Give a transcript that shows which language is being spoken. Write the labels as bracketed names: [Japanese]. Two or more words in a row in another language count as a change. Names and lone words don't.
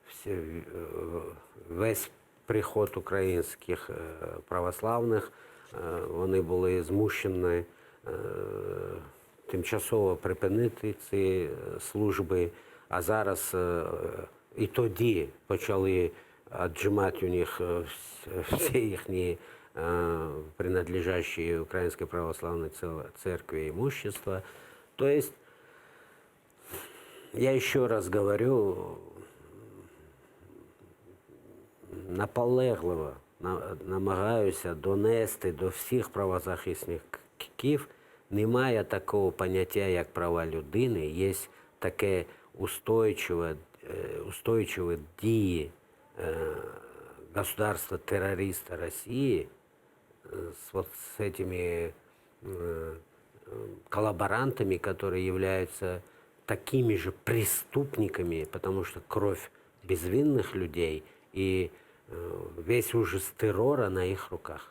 [Ukrainian] весь приход українських православних, вони були змушені тимчасово припинити ці служби, а зараз і тоді почали віджимати у них всі їхні [Russian] принадлежащие Украинской Православной Церкви имущество. То есть, я еще раз говорю, [Ukrainian] наполегливо намагаюся донести до всіх правозахисників, немає такого поняття, як права людини, є таке устойчиві дії [Russian] государства-террориста России вот с этими коллаборантами, которые являются такими же преступниками, потому что кровь безвинных людей и весь ужас террора на их руках.